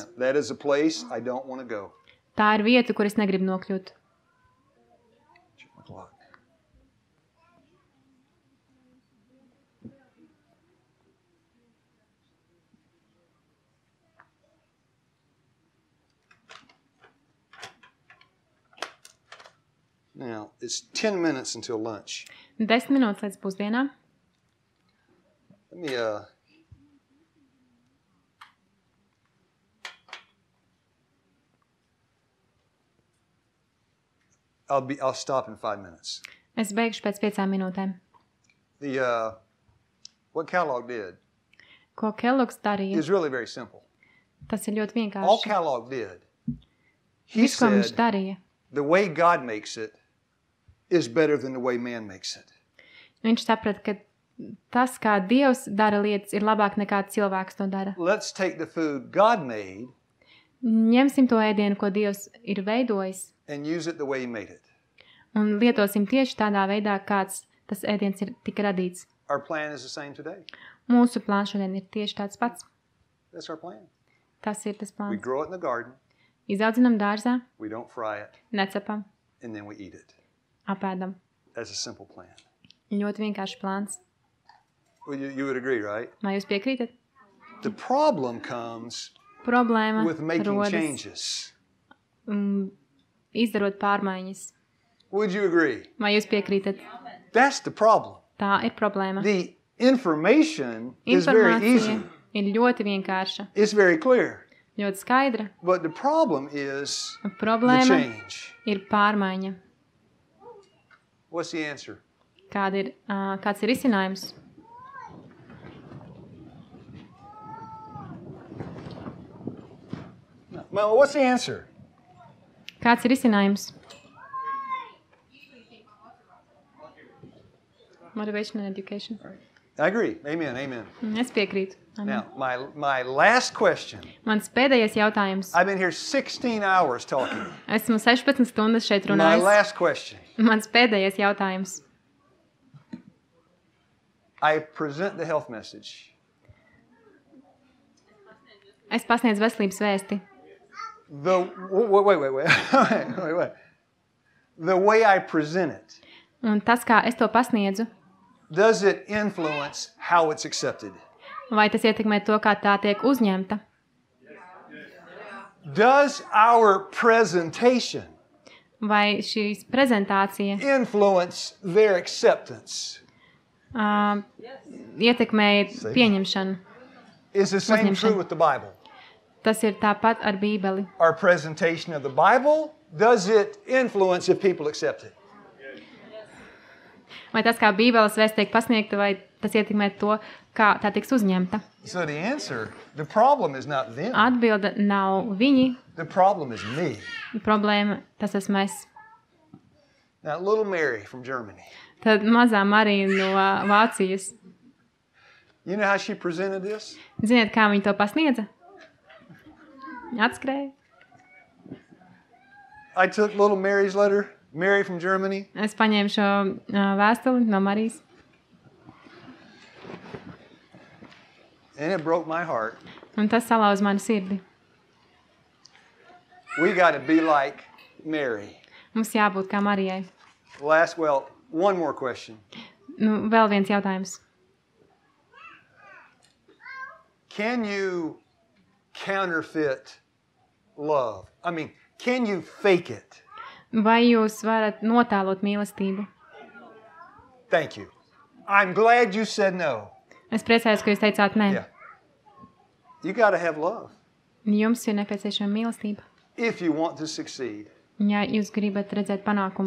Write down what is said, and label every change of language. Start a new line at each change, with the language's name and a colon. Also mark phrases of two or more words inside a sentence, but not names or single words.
English: That is a place I don't want to go.
Latvian: Tā ir vieta, kur es negribu nokļūt.
English: Check my clock. Now, it's 10 minutes until lunch.
Latvian: 10 minūtes līdz pusdienām.
English: Let me, I'll stop in 5 minutes.
Latvian: Es beigšu pēc 5 minūtēm.
English: What Kellogg did
Latvian: Ko Kellogs darīja?
English: is really very simple.
Latvian: Tas ir ļoti
English: All
Latvian: vienkārši.
English: Kellogg did, he
Latvian: Viss, ko viņš
English: said,
Latvian: darīja.
English: the way God makes it is better than the way man makes it.
Latvian: Viņš saprata, ka tas, kā Dievs dara lietas, ir labāk nekā cilvēks to dara.
English: Let's take the food God made
Latvian: Ņemsim to ēdienu, ko Dievs ir veidojis,
English: and use it the way he made it.
Latvian: un lietosim tieši tādā veidā, kāds tas ēdiens ir tika radīts.
English: Our plan is the same today.
Latvian: Mūsu plāns šodien ir tieši tāds pats.
English: That's our plan.
Latvian: Tas ir tas
English: We
Latvian: plāns.
English: grow it in the garden,
Latvian: Izaudzinam dārzā,
English: we don't fry it,
Latvian: necepam,
English: and then we eat it.
Latvian: apēdam.
English: That's a simple plan.
Latvian: Ļoti vienkārši plāns.
English: Well, you would agree, right?
Latvian: Vai jūs piekrītat?
English: The problem comes
Latvian: Problēma
English: with making
Latvian: rodas
English: changes.
Latvian: Izdarot pārmaiņas.
English: Would you agree?
Latvian: Vai jūs piekrītat?
English: That's the problem.
Latvian: Tā ir problēma.
English: The information is very easy.
Latvian: Informācija ir ļoti vienkārša,
English: It's very clear.
Latvian: ļoti skaidra.
English: But the problem is the
Latvian: Problēma
English: change.
Latvian: ir pārmaiņa.
English: What's the answer?
Latvian: Kāds ir risinājums?
English: Well, what's the answer?
Latvian: Kāds ir risinājums?
English: Motivation and education. I agree. Amen. Amen.
Latvian: Es piekrītu.
English: Now, my last question.
Latvian: Mans pēdējais jautājums.
English: I've been here 16 hours talking.
Latvian: Esmu 16 stundas šeit
English: My
Latvian: runājis.
English: last question.
Latvian: Mans pēdējais jautājums.
English: I present the health message.
Latvian: Es pasniedzu veselības vēsti.
English: Wait. The way I present it,
Latvian: Un tas, kā es to pasniedzu,
English: does it influence how it's accepted?
Latvian: vai tas ietekmē to, kā tā tiek uzņemta?
English: Does our presentation
Latvian: Vai šīs prezentācija
English: influence their acceptance?
Latvian: Ietekmē pieņemšanu?
English: Is the same true with the Bible?
Latvian: Tas ir tāpat ar Bībeli.
English: Our presentation of the Bible, does it influence if people accept it?
Latvian: Vai tas, kā Bībeles vēsts tiek pasniegta, vai tas ietekmē to, kā tā tiks uzņemta?
English: So the answer, the problem is not them.
Latvian: Atbilde nav viņi.
English: The problem is me.
Latvian: Problēma, tas esmu es.
English: Now, little Mary from Germany.
Latvian: Tad mazā Marija no Vācijas.
English: You know how she presented this?
Latvian: Ziniet, kā viņa to pasniedza? Atskrēja.
English: I took little Mary's letter, Mary from Germany.
Latvian: Es paņēmu šo vēstuli no Marijas.
English: And it broke my heart.
Latvian: Un tas salauz manu sirdi.
English: We got to be like Mary.
Latvian: Mums jābūt kā Marijai.
English: One more question.
Latvian: Vēl viens jautājums.
English: Can you counterfeit love? I mean, can you fake it?
Latvian: Vai jūs varat notēlot mīlestību?
English: Thank you. I'm glad you said no.
Latvian: Es priecājos, ka jūs teicāt nē.
English: Yeah. You got to have love
Latvian: Jums ir nepieciešama mīlestība.
English: if you want to succeed.
Latvian: Ja jūs gribat redzēt panākumus.